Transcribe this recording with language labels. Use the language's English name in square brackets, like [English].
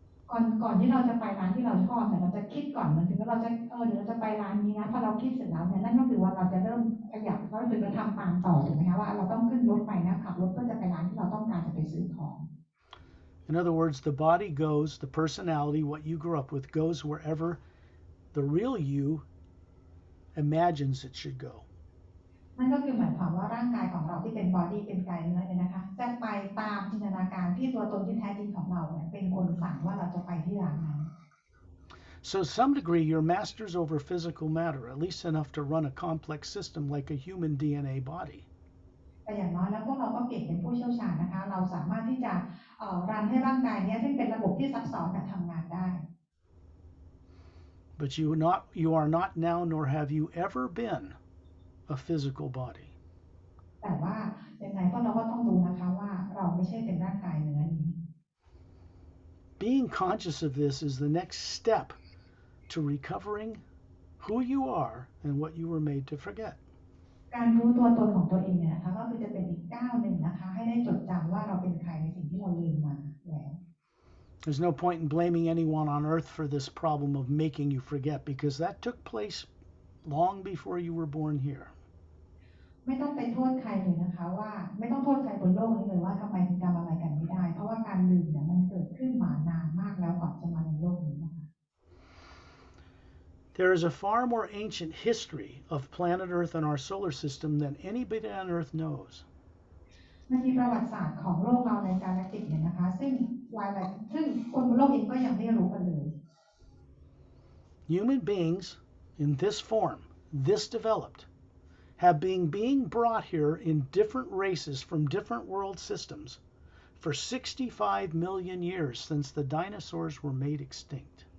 [Thai] ก่อนที่เราจะไปร้านที่เราชอบเนี่ยเราจะคิดก่อนเหมือนถึงว่าเราจะเดี๋ยวเราจะไปร้านนี้นะพอเราคิดเสร็จแล้วเนี่ยนั่นก็คือว่าเราจะเริ่มขยับเราถึงจะทำตามต่อถูกไหมคะว่าเราต้องขึ้นรถไปนะขับรถเพื่อจะไปร้านที่เราต้องการจะไปซื้อของ [English] In other words, the body goes, the personality, what you grew up with, goes wherever the real you imagines it should go. [Thai] นั่นก็คือหมายความว่าร่างกายของเราที่เป็นบอดี้เป็นกายเนื้อเนี่ยนะคะจะไปตามจินตนาการที่ตัวตนที่แท้จริงของเราเนี่ยเป็นคนสั่งว่าเราจะไปที่ร้านนั้น [English] So to some degree, you're masters over physical matter, at least enough to run a complex system like a human DNA body. [Thai] แต่อย่างน้อยแล้วพวกเราก็เก่งเป็นผู้เชี่ยวชาญนะคะเราสามารถที่จะรันให้ร่างกายนี้ซึ่งเป็นระบบที่ซับซ้อนทำงานได้ [English] But you are not now, nor have you ever been, a physical body. [Thai] แต่ว่ายังไงพวกเราก็ต้องรู้นะคะว่าเราไม่ใช่เป็นร่างกายเนื้อนี้ [English] Being conscious of this is the next step to recovering who you are and what you were made to forget. [Thai] การรู้ตัวตนของตัวเองเนี่ยนะคะก็คือจะเป็นอีกก้าวหนึ่งนะคะให้ได้จดจำว่าเราเป็นใครในสิ่งที่เราลืมมาแล้ว [English] There's no point in blaming anyone on earth for this problem of making you forget because that took place long before you were born here. [Thai] ไม่ต้องไปโทษใครเลยนะคะว่าไม่ต้องโทษใครบนโลกนี้เลยว่าทำไมถึงจำอะไรกันไม่ได้เพราะว่าการลืมเนี่ยมันเกิดขึ้นมานานมากแล้วก่อนจะมาในโลกนี้นะคะ [English] There is a far more ancient history of planet Earth and our solar system than anybody on Earth knows. [Thai] มันมีประวัติศาสตร์ของโลกเราในกาแล็กติกเนี่ยนะคะซึ่งคนบนโลกเองก็ยังไม่รู้กันเลย [English] Human beings in this form, this developed, have been being brought here in different races from different world systems for 65 million years since the dinosaurs were made extinct.